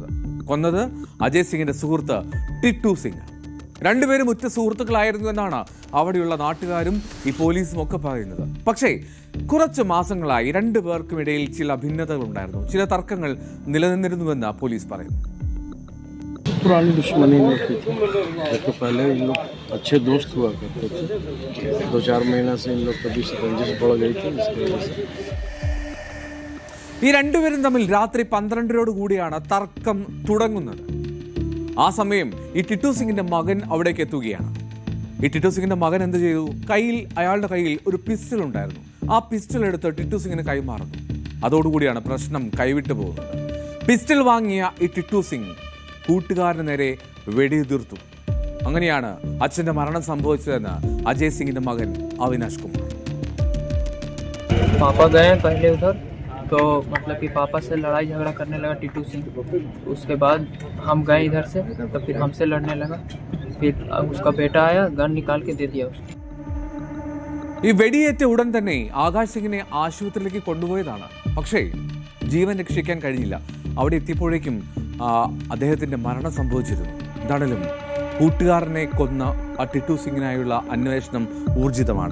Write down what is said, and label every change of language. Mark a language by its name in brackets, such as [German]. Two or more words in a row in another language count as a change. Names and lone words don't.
[Malayalam] കൊന്നത് അജയ് സിംഗിന്റെ സുഹൃത്ത് ടിറ്റു സിംഗ്. രണ്ടുപേരും ഉറ്റ സുഹൃത്തുക്കളായിരുന്നു എന്നാണ് അവിടെയുള്ള നാട്ടുകാരും ഈ പോലീസും ഒക്കെ പറയുന്നത്. പക്ഷേ കുറച്ച് മാസങ്ങളായി രണ്ടുപേർക്കും ഇടയിൽ ചില ഭിന്നതകൾ ഉണ്ടായിരുന്നു, ചില തർക്കങ്ങൾ നിലനിന്നിരുന്നുവെന്ന് പോലീസ് പറയുന്നു. [Hindi] पुरानी दुश्मनी नहीं थी, देखो पहले इन लोग अच्छे दोस्त हुआ करते थे. 2-4 महीना से इन लोग कभी रंजिश बढ़ गई थी, इसकी वजह से. [Malayalam] ഈ രണ്ടുപേരും തമ്മിൽ രാത്രി 12 കൂടിയാണ് തർക്കം തുടങ്ങുന്നത്. ആ സമയം ഈ ടിറ്റു സിംഗിന്റെ മകൻ അവിടേക്ക് എത്തുകയാണ്. ഈ ടിറ്റു സിംഗിന്റെ മകൻ എന്ത് ചെയ്തു? അയാളുടെ കയ്യിൽ ഒരു പിസ്റ്റൾ ഉണ്ടായിരുന്നു. ആ പിസ്റ്റൾ എടുത്ത് ടിറ്റു സിംഗിന് കൈമാറുന്നു. അതോടുകൂടിയാണ് പ്രശ്നം കൈവിട്ടു പോകുന്നത്. പിസ്റ്റൾ വാങ്ങിയ ഈ ടിറ്റു സിംഗ് കൂട്ടുകാരന് നേരെ വെടിയുതിർത്തു. അങ്ങനെയാണ് അച്ഛന്റെ മരണം സംഭവിച്ചതെന്ന് അജയ് സിംഗിന്റെ മകൻ അവിനാഷ് കുമാർ. [Hindi] पापा गए पहले उधर, तो मतलब कि पापा से लड़ाई झगड़ा करने लगा टिटू सिंह. उसके बाद हम गए इधर से, तो फिर हमसे लड़ने लगा. फिर उसका बेटा आया, गन निकाल के दे दिया उसको. [Malayalam] ഈ വെടിയേറ്റ ഉടൻ തന്നെ ആകാശ് സിംഗിനെ ആശുപത്രിയിലേക്ക് കൊണ്ടുപോയതാണ്. പക്ഷേ ജീവൻ രക്ഷിക്കാൻ കഴിഞ്ഞില്ല. അവിടെ എത്തിയപ്പോഴേക്കും അദ്ദേഹത്തിന്റെ മരണം സംഭവിച്ചിരുന്നു. എന്താണെങ്കിലും കൂട്ടുകാരനെ കൊന്ന ആ ടിറ്റു സിംഗിനായുള്ള അന്വേഷണം ഊർജിതമാണ്.